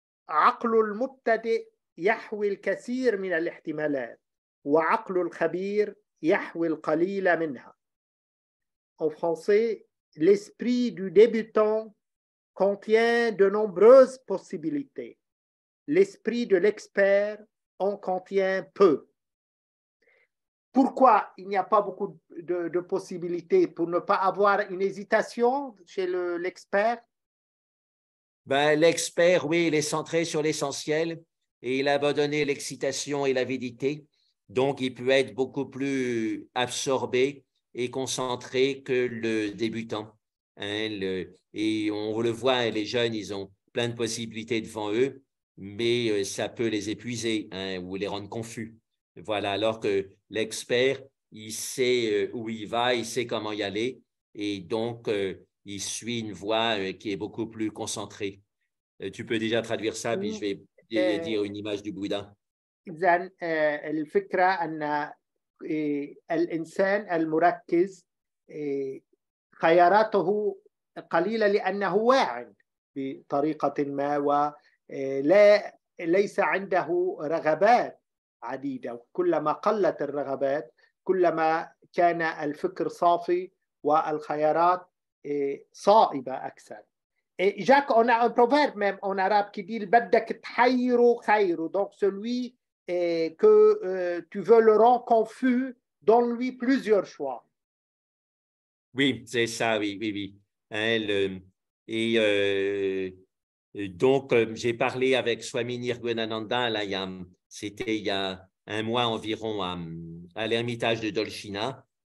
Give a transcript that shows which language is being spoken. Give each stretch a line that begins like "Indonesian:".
Arabic: عقل المبتدئ يحوي الكثير من الاحتمالات وعقل الخبير يحوي القليل منها.
French: En français, l'esprit du débutant contient de nombreuses possibilités. L'esprit de l'expert en contient peu. Pourquoi il n'y a pas beaucoup de possibilités? Pour ne pas avoir une hésitation chez l'expert? Ben, l'expert, oui, il est centré sur l'essentiel et il a abandonné l'excitation et l'avidité. Donc, il peut être beaucoup plus absorbé et concentré que le débutant. Hein, et on le voit, les jeunes, ils ont plein de possibilités devant eux, mais ça peut les épuiser, hein, ou les rendre confus. Voilà, alors que l'expert, il sait où il va, il sait comment y aller, et donc il suit une voie qui est beaucoup plus concentrée. Tu peux déjà traduire ça, puis je vais dire une image du Bouddha.
Arabic: إذن الفكرة أن الإنسان المركز خياراته قليلة لأنه واعٍ بطريقة ما وليس عنده رغبات عديدة. كلما قلت الرغبات كلما كان الفكر صافي والخيارات صائبة أكثر.
French: Et Jacques, on a un proverbe même en arabe qui dit
Arabic: بدك تحيره خيره.
French: Donc celui que tu veux le rendre confus, donne-lui plusieurs choix. Oui, c'est ça, oui, oui, oui. Hein, donc, j'ai parlé avec Swami Nirgunananda, là, c'était il y a un mois environ à l'ermitage de Dolchina.